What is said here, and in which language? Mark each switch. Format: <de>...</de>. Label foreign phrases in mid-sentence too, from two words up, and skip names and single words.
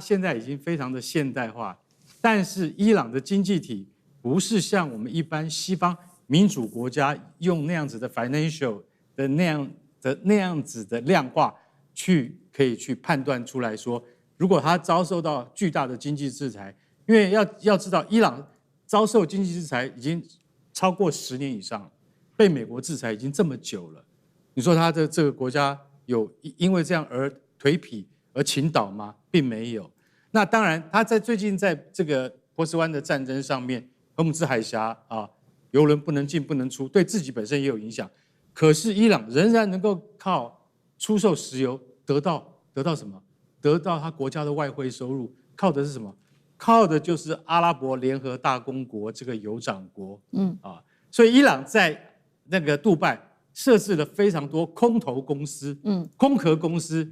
<zh>現在已經非常的現代化，但是伊朗的經濟體不是像我們一般西方民主國家用那樣子的 financial 的那樣子的量化可以去判斷出來說，如果它遭受到巨大的經濟制裁，因為要知道伊朗遭受經濟制裁已經超過10年以上，被美國制裁已經這麼久了。你說他的這個國家有因為這樣而頹圮而傾倒嗎？並沒有。那當然，他最近在這個波斯灣的戰爭上面，荷姆茲海峽啊，油輪不能進不能出，對自己本身也有影響。可是伊朗仍然能夠靠出售石油得到什麼？得到他國家的外匯收入，靠的是什麼？靠的就是阿拉伯聯合大公國這個酋長國，所以伊朗在那個杜拜設置了非常多空投公司，空殼公司。</zh>